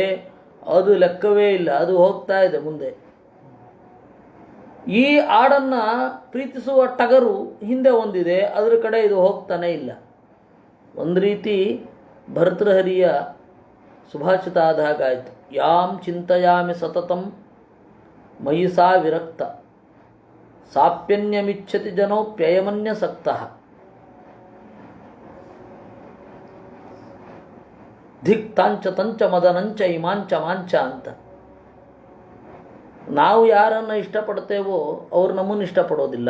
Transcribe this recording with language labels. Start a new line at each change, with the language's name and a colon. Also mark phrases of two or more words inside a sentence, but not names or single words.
Kannada: ಅದು ಲೆಕ್ಕವೇ ಇಲ್ಲ, ಅದು ಹೋಗ್ತಾ ಇದೆ ಮುಂದೆ. ಈ ಆಡನ್ನು ಪ್ರೀತಿಸುವ ಟಗರು ಹಿಂದೆ ಹೊಂದಿದೆ, ಅದರ ಕಡೆ ಇದು ಹೋಗ್ತಾನೆ ಇಲ್ಲ. ಒಂದು ರೀತಿ ಭರ್ತೃಹರಿಯ ಸುಭಾಷಿತ ಆದ ಹಾಗಾಯಿತು.
Sanskrit: ಯಾಂ ಚಿಂತಯಾಮಿ ಸತತಂ ಮಯಿ ಸಾ ವಿರಕ್ತ, ಸಾಪ್ಯನ್ಯಮಿಚ್ಛತಿ ಜನೋಪ್ಯಯಮನ್ಯಸಕ್ತಃ. ಧಿಕ್ ತಾಂಚ ತಂಚ ಮದನಂಚ ಇಮಾಂಚ ಮಾಂಚ ಅಂತ.
Kannada: ನಾವು ಯಾರನ್ನು ಇಷ್ಟಪಡ್ತೇವೋ ಅವರು ನಮ್ಮನ್ನು ಇಷ್ಟಪಡೋದಿಲ್ಲ.